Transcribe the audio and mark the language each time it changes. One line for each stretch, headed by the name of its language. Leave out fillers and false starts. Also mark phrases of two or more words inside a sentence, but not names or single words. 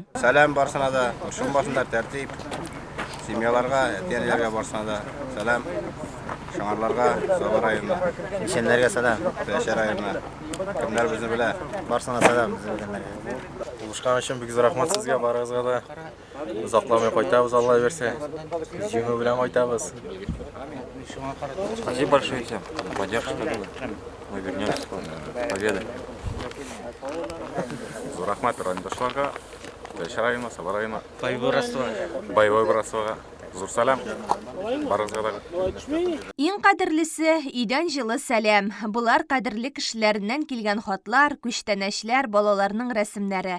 Tatar: Сәлам барсына да, шуның башында тәртип. Семьяларга, әтиләргә барсына да сәлам. Шаңарларга, Сабай районына. Ишеннәргә сәлам, Теләче районына. Кемнәр безне белә, барсына сәлам безне белгәннәргә. Булышкан өчен бик зур рәхмәт сезгә, барыгызга да. Узакламый кайтабыз, Алла бирсә. Җиңү белән кайтабыз.
Russian: Спасибо большое всем. Поддержка была. Мы вернемся к победе.
Tatar: Зур рәхмәт райондашларга, Теләче районына, Сабай районына.
Russian: Боевой братствога.
Tatar: Зур сәлам. Иң кадерлесе идән җылы сәлам. Булар кадерле кешеләреннән килгән хатлар, күчтәнәчләр, балаларның рәсемнәре.